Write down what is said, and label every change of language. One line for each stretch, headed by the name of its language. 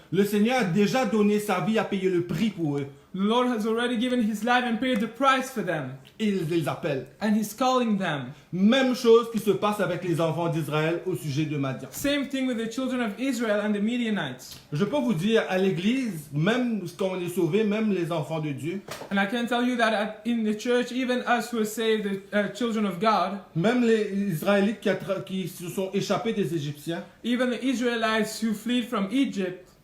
French: le Seigneur a déjà donné sa vie à payer le prix pour eux.
English: the Lord has already given his life and paid the price for them.
French: Et il les appelle.
English: And he's calling them.
French: Même chose qui se passe avec les enfants d'Israël au sujet de Madian.
English: Same thing with the children of Israel and the Midianites.
French: Je peux vous dire, à l'église, même quand on est sauvé, même les enfants de Dieu,
English: And I can tell you that in the church, even us who are saved, the children of God,
French: même les Israélites qui se sont échappés des Égyptiens,
English: even the Israelites who fled from Egypt,